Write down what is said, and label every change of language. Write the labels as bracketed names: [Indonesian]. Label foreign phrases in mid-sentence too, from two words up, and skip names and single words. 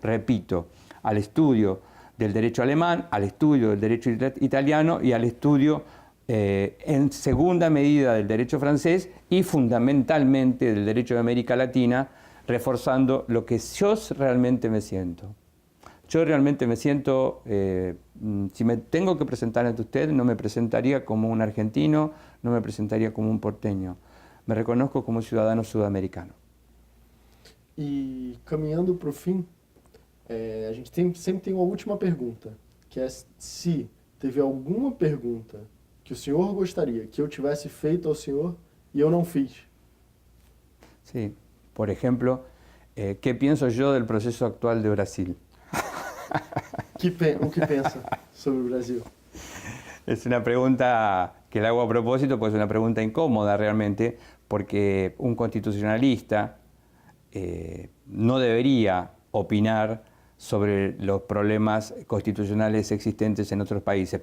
[Spanish] Repito, al estudio del derecho alemán, al estudio del derecho italiano y al estudio en segunda medida del derecho francés y fundamentalmente del derecho de América Latina, reforzando lo que yo realmente me siento. Yo realmente me siento, si me tengo que presentar ante usted, no me presentaría como un argentino, no me presentaría como un porteño. Me reconozco como ciudadano sudamericano. [Portuguese] E caminhando para o fim, a gente sempre tem uma última pergunta, que é se teve alguma pergunta que o senhor gostaria que eu tivesse feito ao senhor e eu não fiz. [Spanish] Sí. Por ejemplo, ¿qué pienso yo del proceso actual de Brasil? [Portuguese] O que pensa sobre o Brasil? [Spanish] Es una pregunta que la hago a propósito, pues es una pregunta incómoda realmente, porque un constitucionalista no debería opinar sobre los problemas constitucionales existentes en otros países.